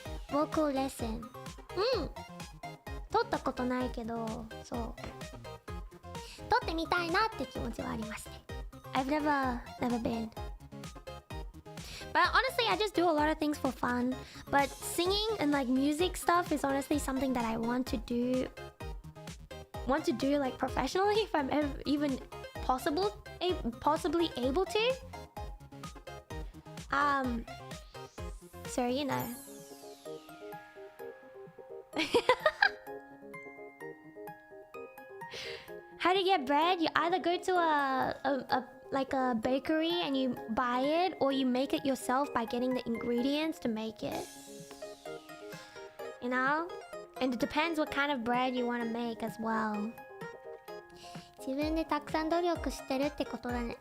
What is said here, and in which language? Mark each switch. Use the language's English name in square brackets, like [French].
[Japanese] vocal lesson 取ったことないけど、そう取ってみたいなって気持ちはありますね。 [English] I've never been. But honestly, I just do a lot of things for fun. But singing and like music stuff is honestly something that I want to do like professionally if I'm even possibly able to. So you know. How to get bread? You either go to a bakery and you buy it, or you make it yourself by getting the ingredients to make it. You know? And it depends what kind of bread you want to make as well. [Japanese] 自分でたくさん努力してるってことだね。